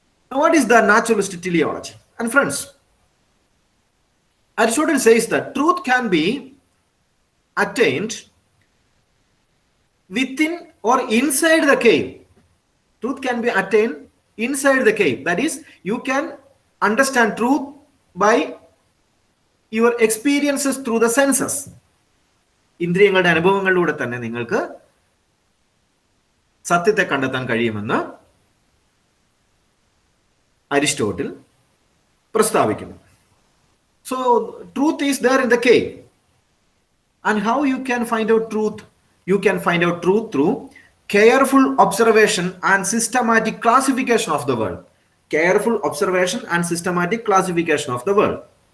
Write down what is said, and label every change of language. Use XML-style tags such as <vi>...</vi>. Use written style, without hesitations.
<en>Now, what is the Naturalistic Teleology? And friends, Aristotle says that truth can be attained within or inside the cave. Truth can be attained inside the cave. That is, you can understand truth by your experiences through the senses.</en> <ml>ഇന്ദ്രിയങ്ങളുടെ അനുഭവങ്ങളിലൂടെ തന്നെ നിങ്ങൾക്ക് സത്യത്തെ കണ്ടെത്താൻ കഴിയുമെന്ന് Aristotle പ്രസ്താവിക്കുന്നു.</ml> <en>So truth is there in the cave. And how you can find out truth? You can find out truth through careful observation and systematic classification of the world. Careful observation and systematic classification of the world.</en>